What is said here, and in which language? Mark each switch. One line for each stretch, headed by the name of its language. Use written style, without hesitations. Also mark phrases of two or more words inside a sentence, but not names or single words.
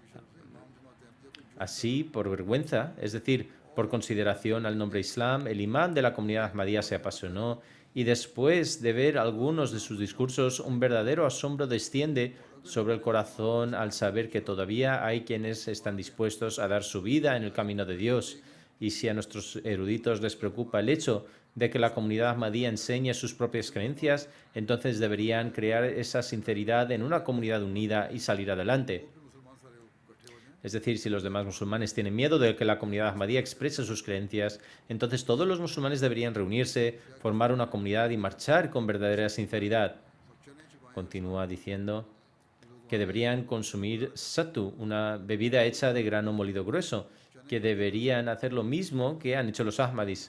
Spanish: Así, por vergüenza, es decir, por consideración al nombre Islam, el imán de la comunidad Ahmadía se apasionó y después de ver algunos de sus discursos, un verdadero asombro desciende sobre el corazón al saber que todavía hay quienes están dispuestos a dar su vida en el camino de Dios. Y si a nuestros eruditos les preocupa el hecho de que la comunidad Ahmadía enseñe sus propias creencias, entonces deberían crear esa sinceridad en una comunidad unida y salir adelante.
Urdu: मुसलमान सारे इकट्ठे हो जाएं
Spanish: Es decir, si los demás musulmanes tienen miedo de que la comunidad Ahmadía exprese sus creencias, entonces todos los musulmanes deberían reunirse, formar una comunidad y marchar con verdadera sinceridad. Continúa diciendo que deberían consumir sattu, una bebida hecha de grano molido grueso, que deberían hacer lo mismo que han hecho los Ahmadis.